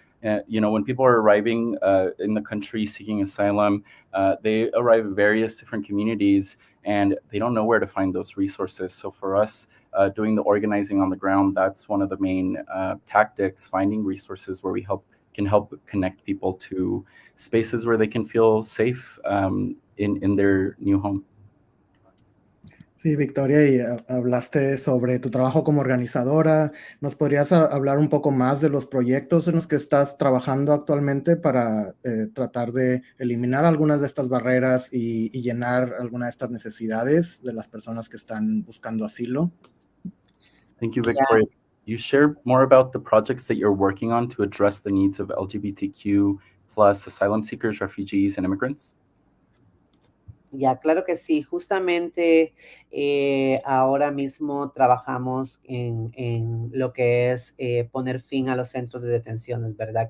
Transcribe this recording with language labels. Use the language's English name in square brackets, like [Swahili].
[English] When people are arriving in the country seeking asylum, they arrive in various different communities and they don't know where to find those resources. So for us, doing the organizing on the ground, that's one of the main tactics, finding resources where we can help connect people to spaces where they can feel safe in their new home. [Spanish] Sí, Victoria, y hablaste sobre tu trabajo como organizadora. ¿Nos podrías hablar un poco más de los proyectos en los que estás trabajando actualmente para tratar de eliminar algunas de estas barreras y llenar algunas de estas necesidades de las personas que están buscando asilo? [English] Thank you, Victoria. You share more about the projects that you're working on to address the needs of LGBTQ plus asylum seekers, refugees, and immigrants? [Spanish] Ya, claro que sí. Justamente ahora mismo trabajamos en lo que es poner fin a los centros de detenciones, ¿verdad?